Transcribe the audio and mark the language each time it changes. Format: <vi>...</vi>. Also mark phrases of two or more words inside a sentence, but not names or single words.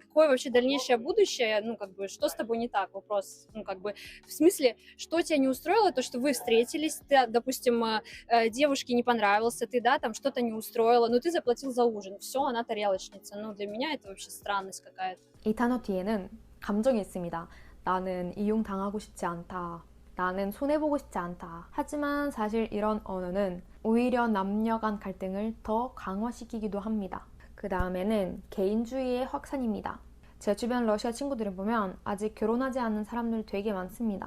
<ru>Какое вообще дальнейшее будущее? Ну, как бы, что с тобой не так? Вопрос, ну, как бы, в смысле, что тебя не устроило? То, что вы встретились, ты, допустим, девушке не понравился, ты, да, там, что-то не устроило, но ты заплатил за ужин. Все, она тарелочница. Ну, для меня это вообще странность какая-то.</ru> <ko>이 단어 뒤에는 감정이 있습니다. 나는 이용당하고 싶지 않다. 나는 손해보고 싶지 않다. 하지만 사실 이런 언어는 오히려 남녀 간 갈등을 더 강화시키기도 합니다. 그 다음에는 개인주의의 확산입니다. 제 주변 러시아 친구들을 보면 아직 결혼하지 않은 사람들 되게 많습니다.</ko>